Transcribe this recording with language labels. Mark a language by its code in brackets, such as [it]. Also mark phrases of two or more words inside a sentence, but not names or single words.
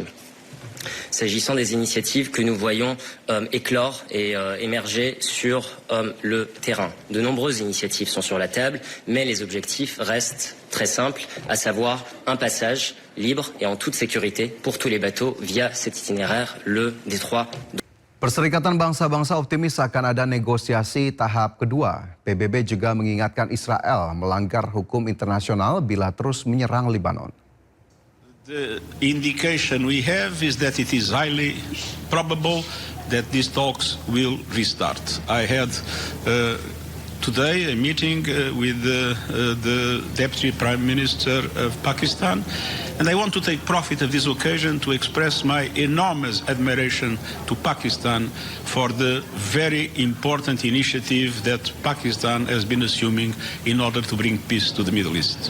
[fr] S'agissant des initiatives que nous voyons éclore et émerger sur le terrain, de nombreuses initiatives sont sur la table, mais les objectifs restent très simples, à savoir un passage libre et en toute sécurité pour tous les bateaux via cet itinéraire, le détroit. [id] Perserikatan Bangsa-Bangsa optimis akan ada negosiasi tahap kedua. PBB juga mengingatkan Israel melanggar hukum internasional bila terus menyerang Lebanon. [en] The indication we have is that it is highly probable that these talks will restart. I had today a meeting with the Deputy Prime Minister of Pakistan, and I want to take profit of this occasion to express my enormous admiration to Pakistan for the very important initiative that Pakistan has been assuming in order to bring peace to the Middle East.